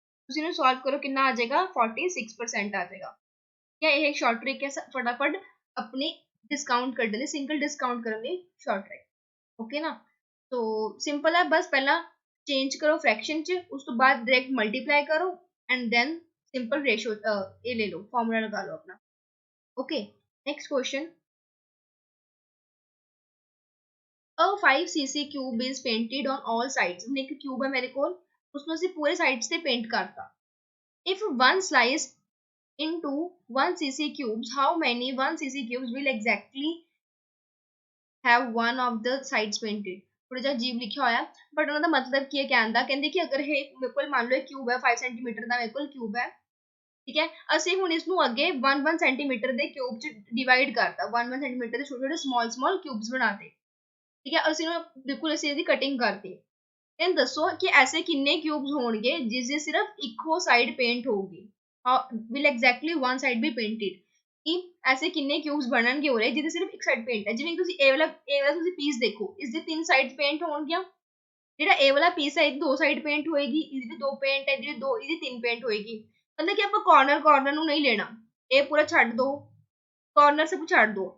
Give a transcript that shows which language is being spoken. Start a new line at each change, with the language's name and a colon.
Punjabi: ਤੁਸੀਂ ਇਹਨੂੰ ਸੋਲਵ ਕਰੋ, ਕਿੰਨਾ ਆ ਜਾਏਗਾ? 46% ਆ ਜਾਏਗਾ। ਠੀਕ ਹੈ, ਇਹ ਇੱਕ ਸ਼ਾਰਟ ਟ੍ਰਿਕ ਹੈ ਫਟਾਫਟ ਆਪਣੀ ਡਿਸਕਾਊਂਟ ਕੱਢਣ ਲਈ, ਸਿੰਗਲ ਡਿਸਕਾਊਂਟ ਕਰਨ ਲਈ ਸ਼ਾਰਟ ਟ੍ਰਿਕ। ਓਕੇ ਨਾ। ਸੋ ਸਿੰਪਲ ਹੈ, ਬਸ ਪਹਿਲਾਂ ਚੇਂਜ ਕਰੋ ਫ੍ਰੈਕਸ਼ਨ ਚ, ਉਸ ਤੋਂ ਬਾਅਦ ਡਾਇਰੈਕਟ ਮਲਟੀਪਲਾਈ ਕਰੋ ਐਂਡ ਦੈਨ ਸਿੰਪਲ ਰੇਸ਼ੋ ਇਹ ਲੈ ਲਓ, ਫਾਰਮੂਲਾ ਲਗਾ ਲਓ ਆਪਣਾ। Okay, next question.
English: A 5cc cube is painted on all sides.
Punjabi: ਹੁਣ ਇੱਕ ਕਿਊਬ ਹੈ ਮੇਰੇ ਕੋਲ, ਉਸਨੂੰ ਅਸੀਂ ਪੂਰੇ ਸਾਈਡਸ ਤੇ ਪੇਂਟ ਕਰਤਾ।
English: If one slice into 1cc cubes, how many 1cc cubes will exactly have one of the sides painted?
Punjabi: ਥੋੜਾ ਜਿਹਾ ਅਜੀਬ ਲਿਖਿਆ ਹੋਇਆ, ਬਟ ਉਹਨਾਂ ਦਾ ਮਤਲਬ ਕੀ ਹੈ ਕਹਿਣ ਦਾ? ਕਹਿੰਦੇ ਕਿ ਅਗਰ ਇਹ ਮੇਰੇ ਕੋਲ ਮੰਨ ਲਓ ਕਿਊਬ ਹੈ, 5 ਸੈਂਟੀਮੀਟਰ ਦਾ ਮੇਰੇ ਕੋਲ ਕਿਊਬ ਹੈ। ਠੀਕ ਹੈ, ਅਸੀਂ ਹੁਣ ਇਸ ਨੂੰ ਅੱਗੇ 1 ਸੈਂਟੀਮੀਟਰ ਦੇ ਕਿਊਬ ਚ ਡਿਵਾਈਡ ਕਰਤਾ। 1 ਸੈਂਟੀਮੀਟਰ ਦੇ ਛੋਟੇ ਛੋਟੇ ਸਮਾਲ ਕਿਊਬਸ ਬਣਾਤੇ। ਠੀਕ ਹੈ, ਅਸੀਂ ਨੂੰ ਬਿਲਕੁਲ ਅਸੀਂ ਇਹਦੀ ਕਟਿੰਗ ਕਰਤੀ। ਤੇ ਦੱਸੋ ਕਿ ਐਸੇ ਕਿੰਨੇ ਕਿਊਬਸ ਹੋਣਗੇ ਜਿਸ ਦੀ ਸਿਰਫ ਇੱਕੋ ਸਾਈਡ ਪੇਂਟ ਹੋਊਗੀ?
English: will exactly one side be painted?
Punjabi: ਕਿ ਐਸੇ ਕਿੰਨੇ ਕਿਊਬਸ ਬਣਨਗੇ ਉਰੇ ਜਿਹਦੇ ਸਿਰਫ ਇੱਕ ਸਾਈਡ ਪੇਂਟ ਹੈ? ਜਿਵੇਂ ਤੁਸੀਂ ਇਹ ਵਾਲਾ ਤੁਸੀਂ ਪੀਸ ਦੇਖੋ, ਇਸ ਦੇ 3 ਸਾਈਡਸ ਪੇਂਟ ਹੋਣਗੀਆਂ। ਜਿਹੜਾ ਇਹ ਵਾਲਾ ਪੀਸ ਹੈ ਇਹਦੀ 2 ਸਾਈਡ ਪੇਂਟ ਹੋਏਗੀ, ਇਹਦੀ ਵੀ 2 ਪੇਂਟ ਹੈ, ਇਹਦੀ 3 ਪੇਂਟ ਹੋਏਗੀ। ਮਤਲਬ ਕਿ ਆਪਾਂ ਕਾਰਨਰ ਨੂੰ ਨਹੀਂ ਲੈਣਾ, ਇਹ ਪੂਰਾ ਛੱਡ ਦੋ, ਕਾਰਨਰ ਸਭ ਛੱਡ ਦੋ।